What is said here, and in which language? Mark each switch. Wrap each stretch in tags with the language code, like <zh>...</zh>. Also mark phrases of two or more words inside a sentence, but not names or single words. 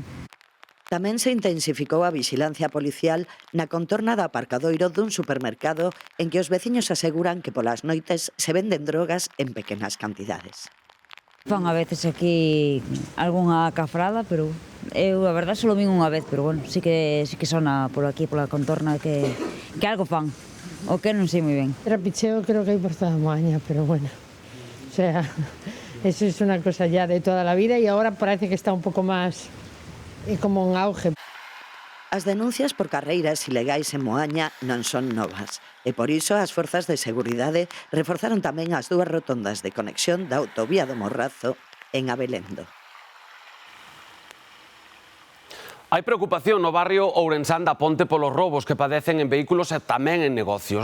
<gl>Tamén se intensificou a vigilancia policial na contorna do aparcadoiro dun supermercado en que os veciños aseguran que polas noites se venden drogas en pequenas cantidades. Fan a veces aquí algunha cafrada, pero eu a verdade só lo vin unha vez, pero bueno, sí que sona por aquí, pola contorna que algo fan, o que non sei moi ben. Trapicheo creo que hai por toda a maña,</gl> <es>pero bueno, o sea, eso es una cosa ya de toda la vida y ahora parece que está</es> <gl>un pouco máis</gl> <es>como un auge.</es> <gl>As denuncias por carreiras ilegais en Moaña non son novas e por iso as forzas de seguridade reforzaron tamén as dúas rotondas de conexión da autovía do Morrazo en Abelendo. Hai preocupación no barrio ourensán da Ponte polos robos que padecen en vehículos e tamén en negocios.</gl>